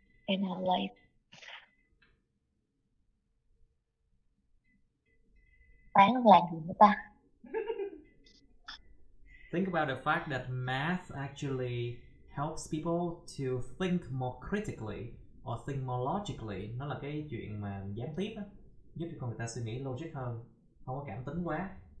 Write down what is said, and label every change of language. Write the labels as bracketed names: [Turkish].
[English] And like [Vietnamese] bán làm gì nữa ta? [English] Think about the fact that math actually helps people to think more critically or think more logically. [Vietnamese] Nó là cái chuyện mà gián tiếp á, giúp cho con người ta suy nghĩ logic hơn, không có cảm tính quá.